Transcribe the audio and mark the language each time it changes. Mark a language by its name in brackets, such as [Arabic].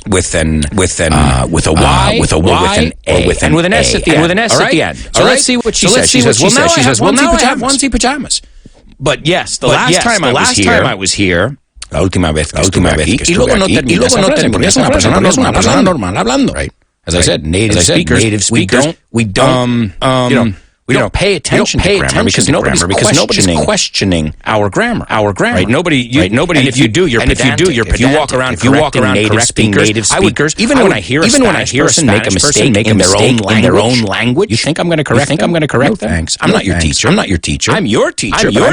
[English] With a Y, with a Y, and with an S at the end. So let's see what she says. She says, well, now I have onesie pajamas. But yes, the last time I was here, [Spanish] la última vez que estuve aquí, y luego no terminé, porque es una persona normal hablando. [English] Right? As I said, native speakers, we don't pay attention to grammar because nobody's questioning our grammar. Right? Nobody. And if you do, you're pedantic. If you walk around native speakers, even when I hear a person make a mistake in their own language, you think I'm going to correct them? No, thanks. I'm not your teacher. I'm your teacher.